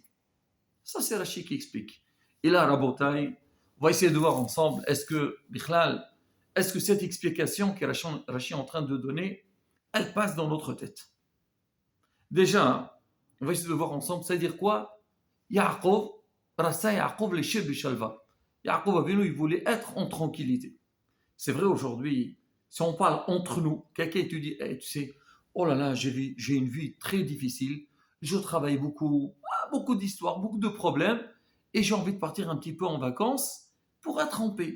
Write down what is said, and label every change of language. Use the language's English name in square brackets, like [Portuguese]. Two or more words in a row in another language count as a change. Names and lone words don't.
[French] Ça, c'est Rashi qui explique. Et là, Rabotai, on va essayer de voir ensemble, est-ce que cette explication que Rashi est en train de donner, elle passe dans notre tête. Déjà, on va essayer de voir ensemble, ça veut dire quoi? [Hebrew] יעקב, רצה יעקב לשבת בשלווה. [French] Yaakov Avinu, il voulait être en tranquillité. C'est vrai aujourd'hui, si on parle entre nous, quelqu'un te dit, hey, tu sais, oh là là, j'ai une vie très difficile, je travaille beaucoup d'histoires, beaucoup de problèmes, et j'ai envie de partir un petit peu en vacances pour être en paix.